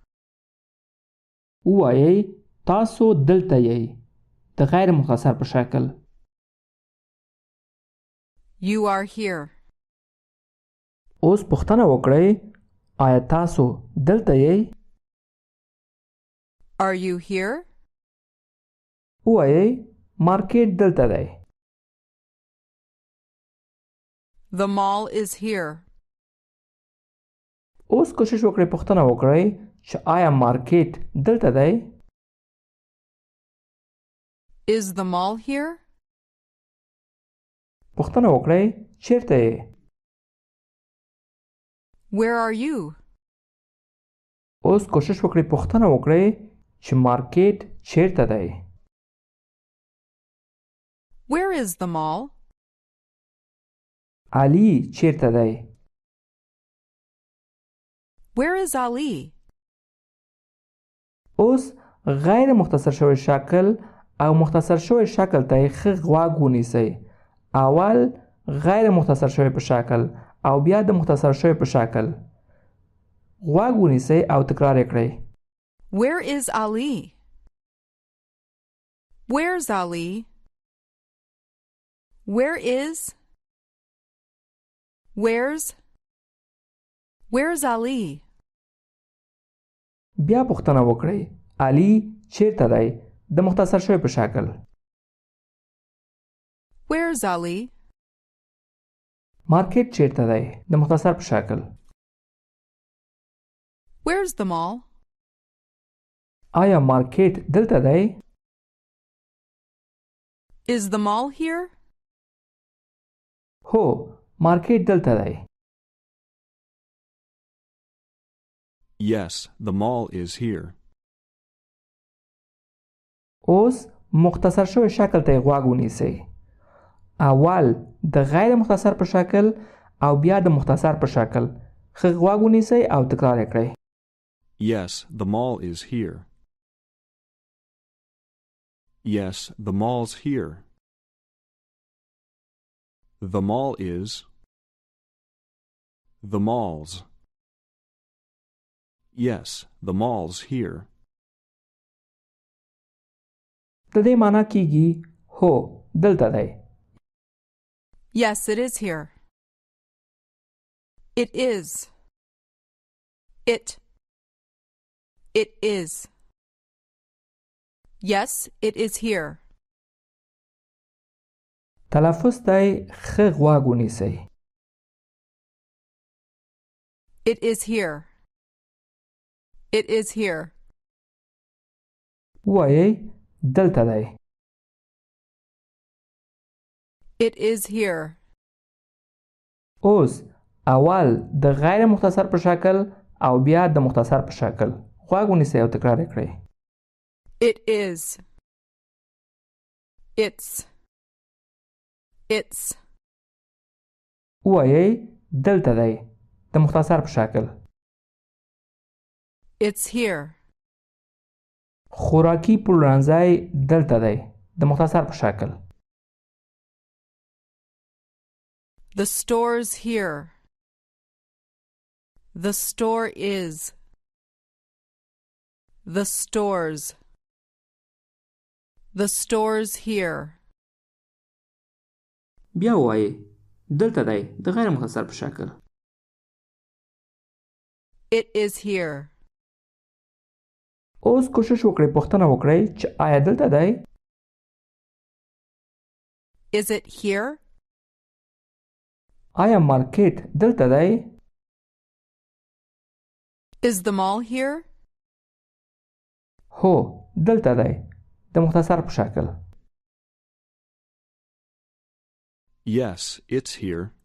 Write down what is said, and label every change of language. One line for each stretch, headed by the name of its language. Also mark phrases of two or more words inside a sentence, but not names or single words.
Pashto: ووایئ تاسو دلته یئ. د غیر مختصر په شکل.
English: You are here.
Pashto: اوس پوښتنه وکړئ آیا تاسو دلته یئ؟
English: Are you here?
Pashto: ووایئ مارکیټ دلته دی.
English: The mall is here.
Pashto: اوس کوشش وکړئ پوښتنه وکړئ چې آیا مارکیټ دلته دی؟
English: Is the mall here?
Pashto: پوښتنه وکړئ چیرته یې؟
English: Where are you?
Pashto: اوس کوشش وکړئ پوښتنه وکړئ چې مارکیټ چیرته دی؟
English: Where is the mall?
Pashto: علي چیرته دی؟
English: Where is Ali?
Pashto: اوس غیر مختصر شوی شکل او مختصر شوی شکل ته ښه غوږ ونیسئ. اول غیر مختصر شوی په شکل او بیا د مختصر شوی په شکل. غوږ ونیسئ او تکرار یې کړئ.
English: Where is Ali? Where's Ali? Where is? Where's Ali?
Pashto: بیا پوښتنه وکړئ علي چیرته دی د مختصر شوی په شکل
English: Where's Ali?
Pashto: مارکیټ چیرته دی د مختصر په شکل
English: Where's the mall?
Pashto: آیا مارکیټ دلته دی
English: Is the mall here?
Pashto: هو مارکیټ دلته دی
English: Yes, the mall is here.
Pashto: اوس مختصر شوی شکل ته غوږ ونیسئ اول د غیر مختصر په شکل او بیا د مختصر په شکل ښه غوږ ونیسئ او تکرار یې کړئ
English: Yes, the mall is here. Yes, the mall's here. The mall is. The mall's. Yes, the mall's here.
Pashto: د دې معنا کیږي هو دلته دی
English: Yes, it is here. It is. It is. Yes, it is here.
Pashto: تلفظ ته ښه غوږ ونیسئ
English: It is here. It is here.
Pashto: وایئ دلته دی
English: It is here.
Pashto: اوس اول د غیر مختصر په شکل او بیا د مختصر په شکل غوږ ونیسئ او تکرار یې کړئ
English: It is. It's.
Pashto: وایئ دلته دی د مختصر په شکل
English: It's here.
Pashto: خوراکي پلورنځی دلته دی د مختصر په شکل
English: The store's here. The store is. The store's. The store's here.
Pashto: بیا وایئ دلته دی د غیر مختصر په شکل
English: It is here.
Pashto: اوس کوشش وکړئ پوښتنه وکړئ چې آیا دلته دی
English: Is it here?
Pashto: آیا مارکیټ دلته دی
English: Is the mall here?
Pashto: هو دلته دی د مختصر په شکل
English: Yes, it's here.